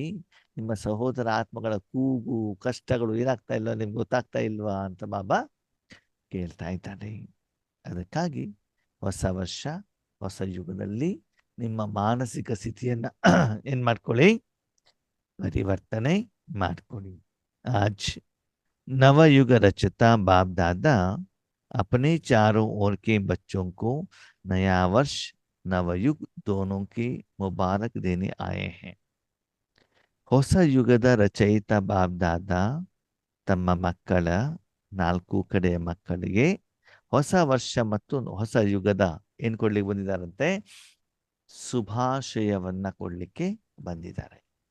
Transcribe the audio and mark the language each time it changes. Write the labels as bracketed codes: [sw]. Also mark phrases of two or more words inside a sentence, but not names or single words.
[kn] ನಿಮ್ಮ ಸಹೋದರ ಆತ್ಮಗಳ ಕೂಗು ಕಷ್ಟಗಳು ಏನಾಗ್ತಾ ಇಲ್ವಾ? ನಿಮ್ಗೆ ಗೊತ್ತಾಗ್ತಾ ಇಲ್ವಾ ಅಂತ ಬಾಬಾ ಕೇಳ್ತಾ ಇದ್ದಾನೆ. ಅದಕ್ಕಾಗಿ ಹೊಸ ವರ್ಷ ಹೊಸ ಯುಗದಲ್ಲಿ ನಿಮ್ಮ ಮಾನಸಿಕ ಸ್ಥಿತಿಯನ್ನ ಏನ್ ಮಾಡ್ಕೊಳ್ಳಿ? ಪರಿವರ್ತನೆ ಮಾಡ್ಕೊಳ್ಳಿ. [hi] ಆಜ್ नवयुग रचता बाप दादा अपने चारों ओर के बच्चों को नया वर्ष नवयुग दोनों की मुबारक देने आए हैं. [kn] ಹೊಸ ಯುಗದ ರಚಯಿತ ಬಾಪ್ ದಾದಾ ತಮ್ಮ ಮಕ್ಕಳ 4 ಕಡೆಯ ಮಕ್ಕಳಿಗೆ ಹೊಸ ವರ್ಷ ಮತ್ತು ಹೊಸ ಯುಗದ ಏನ್ ಕೊಡ್ಲಿಕ್ಕೆ ಬಂದಿದ್ದಾರಂತೆ? ಶುಭಾಶಯವನ್ನ ಕೊಡ್ಲಿಕ್ಕೆ ಬಂದಿದ್ದಾರೆ.